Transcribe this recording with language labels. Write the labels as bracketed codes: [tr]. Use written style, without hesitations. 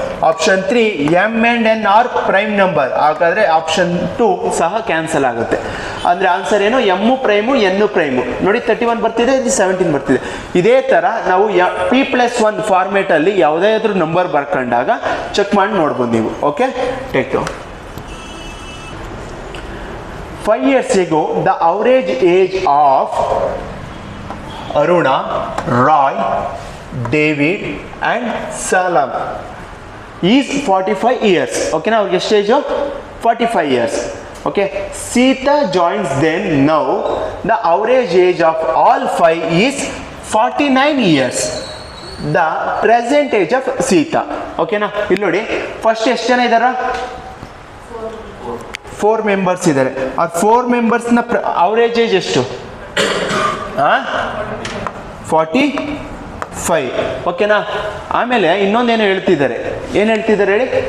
[en] Option 3 M and N are prime number. [kn] ಹಾಗಾದ್ರೆ option 2 ಸಹ cancel ಆಗುತ್ತೆ. ಅಂದರೆ ಆನ್ಸರ್ ಏನು? ಎಮ್ಮು ಪ್ರೈಮು ಎನ್ನು ಪ್ರೈಮು. ನೋಡಿ 31 ಬರ್ತಿದೆ, ಇಲ್ಲಿ 17 ಬರ್ತಿದೆ. ಇದೇ ಥರ ನಾವು P+1 ಫಾರ್ಮೇಟಲ್ಲಿ ಯಾವುದೇ ಆದರೂ ನಂಬರ್ ಬರ್ಕೊಂಡಾಗ ಚೆಕ್ ಮಾಡಿ ನೋಡ್ಬೋದು ನೀವು. [en] Okay, take two. 5 years ago, the average age of Aruna, Roy, David and Salam is 45 years. Okay, now which stage of 45 years. Okay, Sita joins them now. The average age of all 5 is 49 years. The present age of Sita. Okay, now [kn] ಇಲ್ಲಿ ನೋಡಿ, first ಎಷ್ಟು ಜನ ಇದ್ದಾರಾ? 4 members ಇದ್ದಾರೆ. ಆ 4 ಮೆಂಬರ್ಸ್ನ average age ಎಷ್ಟು? 45. ಓಕೆನಾ? ಆಮೇಲೆ ಇನ್ನೊಂದೇನು ಹೇಳ್ತಿದ್ದಾರೆ, ಏನು ಹೇಳ್ತಿದ್ದಾರೆ ಹೇಳಿ?